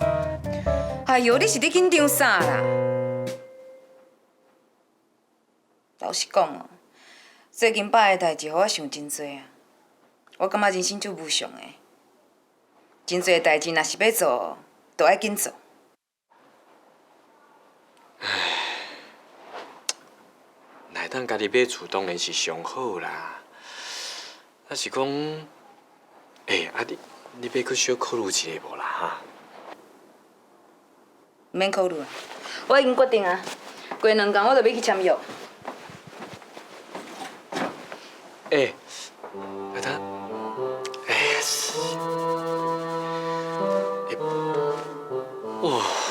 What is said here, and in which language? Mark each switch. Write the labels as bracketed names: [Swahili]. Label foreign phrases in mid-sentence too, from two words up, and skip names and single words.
[Min Nan Chinese] 哎呦，你是咧紧张啥啦？老实讲哦，最近爸的代志，互我想真多啊。我感觉人生足无常的，真侪代志若是要做，就爱紧做。来当家己买厝当然是上好啦。那是讲，你要去小考虑一下无啦哈？唔免考虑啊，我已经决定啊，过2天我就要去签约。阿他，哦。